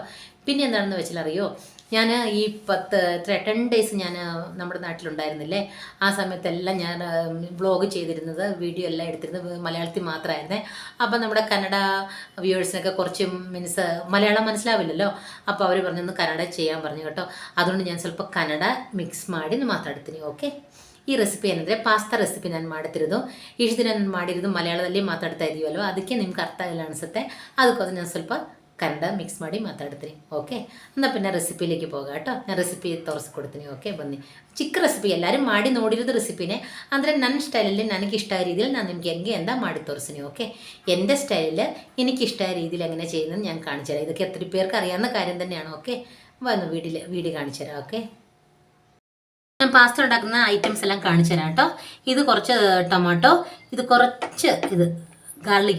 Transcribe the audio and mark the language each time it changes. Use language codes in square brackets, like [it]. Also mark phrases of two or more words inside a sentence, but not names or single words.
[ml] പിന്നെ എന്താണെന്ന് വെച്ചാൽ അറിയോ, ഞാൻ ഈ 10 ഡേയ്സ് ഞാൻ നമ്മുടെ നാട്ടിലുണ്ടായിരുന്നില്ലേ, ആ സമയത്തെല്ലാം ഞാൻ വ്ളോഗ് ചെയ്തിരുന്നത്, വീഡിയോ എല്ലാം എടുത്തിരുന്നത് മലയാളത്തിൽ മാത്രമായിരുന്നേ. അപ്പം നമ്മുടെ കന്നഡ വ്യൂവേഴ്സിനൊക്കെ കുറച്ച് മീൻസ് മലയാളം മനസ്സിലാവില്ലല്ലോ, അപ്പോൾ അവർ പറഞ്ഞൊന്ന് കന്നഡ ചെയ്യാൻ പറഞ്ഞു കേട്ടോ. അതുകൊണ്ട് ഞാൻ [kn] ಸ್ವಲ್ಪ ಕನ್ನಡ ಮಿಕ್ಸ್ ಮಾಡಿ ಮಾತಾಡ್ತೀನಿ. ಓಕೆ, ಈ ರೆಸಿಪಿ ಏನಂದರೆ [en] pasta recipe [kn] ನಾನು ಮಾಡ್ತಿರೋದು. ಇಷ್ಟು ದಿನ ನಾನು ಮಾಡಿರೋದು ಮಲಯಾಳದಲ್ಲಿ ಮಾತಾಡ್ತಾ ಇದೀವಲ್ವ, ಅದಕ್ಕೆ ನಿಮ್ಗೆ ಅರ್ಥ ಆಗಿಲ್ಲ ಅನಿಸುತ್ತೆ. ಅದಕ್ಕೋಸ್ಕರ ನಾನು ಸ್ವಲ್ಪ ಕನ್ನಡ ಮಿಕ್ಸ್ ಮಾಡಿ ಮಾತಾಡ್ತೀನಿ. ಓಕೆ, [ml] എന്നാൽ പിന്നെ റെസിപ്പിയിലേക്ക് പോകാം കേട്ടോ. ഞാൻ റെസിപ്പി [kn] ತೋರಿಸ್ಕೊಡ್ತೀನಿ. ಓಕೆ, ಬನ್ನಿ. ಚಿಕ್ಕ ರೆಸಿಪಿ ಎಲ್ಲರೂ ಮಾಡಿ ನೋಡಿರೋದು ರೆಸಿಪಿನೇ, ಅಂದರೆ ನನ್ನ ಸ್ಟೈಲಲ್ಲಿ ನನಗಿಷ್ಟമായ [ml] രീതിയിൽ ഞാൻ [kn] ನಿಮಗೆ ಹೆಂಗೆ എന്താ ಮಾಡಿ ತೋರಿಸ್ತೀನಿ. [ml] ഓക്കെ, എൻ്റെ സ്റ്റൈലിൽ എനിക്കിഷ്ടമായ രീതിയിൽ എങ്ങനെ ചെയ്യുന്നത് ഞാൻ കാണിച്ചു തരാം. ഇതൊക്കെ എത്ര പേർക്ക് അറിയാവുന്ന കാര്യം തന്നെയാണ്. ഓക്കെ, വന്ന് വീഡിയോ കാണിച്ചു തരാം. ഓക്കെ, ഞാൻ പാസ്ത ഉണ്ടാക്കുന്ന ഐറ്റംസ് എല്ലാം കാണിച്ചു തരാം കേട്ടോ. ഇത് കുറച്ച് ടൊമാറ്റോ, ഇത് കുറച്ച് ഗാർലിക്.